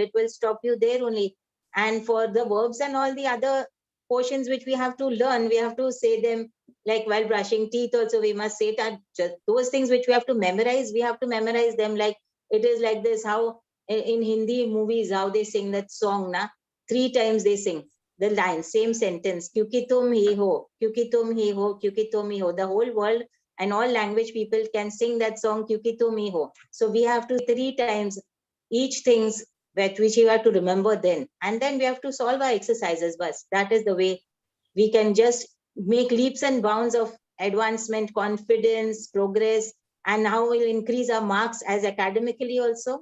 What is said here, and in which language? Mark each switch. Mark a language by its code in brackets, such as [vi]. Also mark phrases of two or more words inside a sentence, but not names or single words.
[en] It will stop you there only. And for the verbs and all the other portions which we have to learn, we have to say them, like while brushing teeth also we must say that. Just those things which we have to memorize, we have to memorize them. Like it is like this, how in Hindi movies, how they sing that song, na 3 times they sing the line, same sentence, [hi] क्योंकि तुम ही हो, क्योंकि तुम ही हो, क्योंकि तुम ही हो. [en] The whole world and all language people can sing that song, [hi] क्योंकि तुम ही हो. [en] So we have to 3 times each things which we have to remember then, and then we have to solve our exercises. But that is the way we can just make leaps and bounds of advancement, confidence, progress, and now we'll increase our marks as academically also.